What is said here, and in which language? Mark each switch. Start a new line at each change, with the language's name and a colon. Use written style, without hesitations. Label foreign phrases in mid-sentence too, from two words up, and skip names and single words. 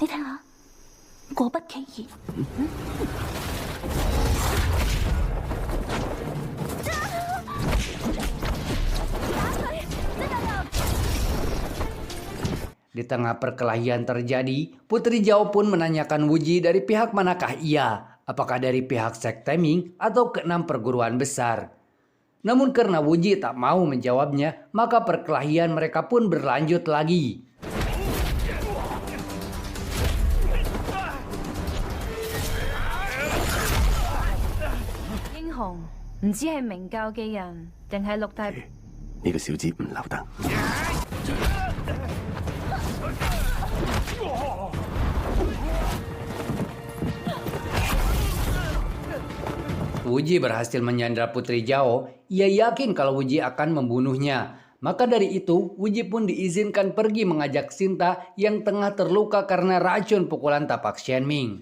Indonesian: Di tengah perkelahian terjadi, Putri Zhao pun menanyakan Wuji dari pihak manakah ia. Apakah dari pihak sekte Ming atau keenam perguruan besar. Namun karena Wuji tak mau menjawabnya, maka perkelahian mereka pun berlanjut lagi.
Cantonese: 英雄唔知係明教嘅人，定係六大？呢個小子唔留得。
Indonesian: Wuji berhasil menyandra Putri Zhao. Ia yakin kalau Wuji akan membunuhnya. Maka dari itu, Wuji pun diizinkan pergi mengajak Sinta yang tengah terluka karena racun pukulan tapak Shenming.